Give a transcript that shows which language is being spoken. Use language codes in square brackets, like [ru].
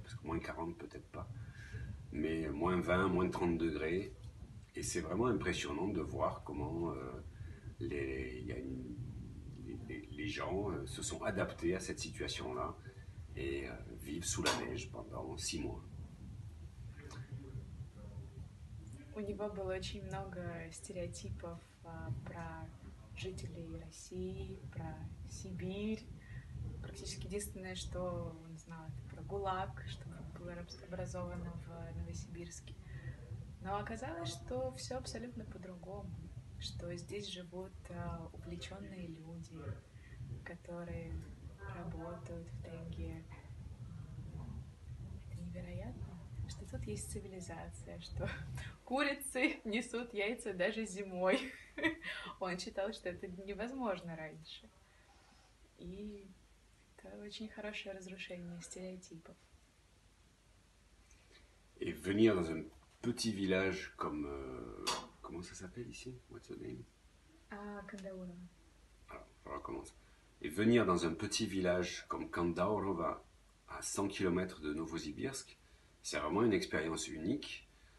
[fr] Parce que moins 40, peut-être pas. Mais moins 20, moins 30 degrés. Et c'est vraiment impressionnant de voir comment les gens se sont adaptés à cette situation-là et vivent sous la neige pendant 6 mois. [ru] У него было очень много стереотипов про жителей России, про Сибирь. Практически единственное, что он знал, это про ГУЛАГ, что было образовано в Новосибирске. Но оказалось, что все абсолютно по-другому, что здесь живут увлеченные люди, которые работают в тайге. Это невероятно, что тут есть цивилизация, что курицы несут яйца даже зимой. Он считал, что это невозможно раньше. И это очень хорошее разрушение стереотипов. [fr] Et venir dans un petit village comme... comment ça s'appelle ici? [en] What's the name? [ru] Кандаурова. [fr] Alors, on recommence. Et venir dans un petit village comme Kandaurova, à 100 km de Novosibirsk, c'est vraiment une expérience unique.